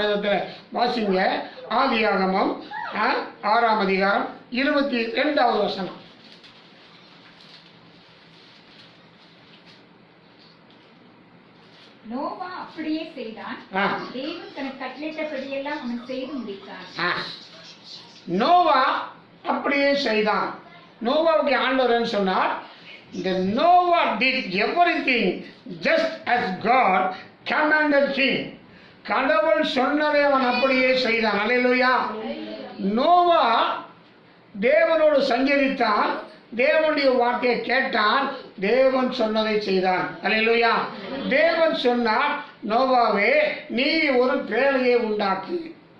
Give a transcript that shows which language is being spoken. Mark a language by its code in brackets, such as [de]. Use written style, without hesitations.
[ta] வேதத்தில் வாசிங்க. ஆதியாகமம் 6ஆம் அதிகாரம் 22வது வசனம். நோவா அப்படியே செய்தான். தேவன் தனக்கு கட்டளையிட்டபடியெல்லாம் அவன் செய்து முடித்தான். நோவா அப்படியே செய்தான். நோவாவுக்கு ஆண்டவர் சொன்னார், [en] the Noah did everything just as God commanded him. [ta] கடவுள் சொன்னதை அவன் அப்படியே செய்தான். அல்லேலூயா. நோவா தேவனோடு சஞ்சரித்தான், தேவனுடைய வார்த்தையை கேட்டான், தேவன் சொன்னதை செய்தான். அல்லேலூயா. தேவன் சொன்னார், நோவாவே நீ ஒரு பேழையை உண்டாக்கு.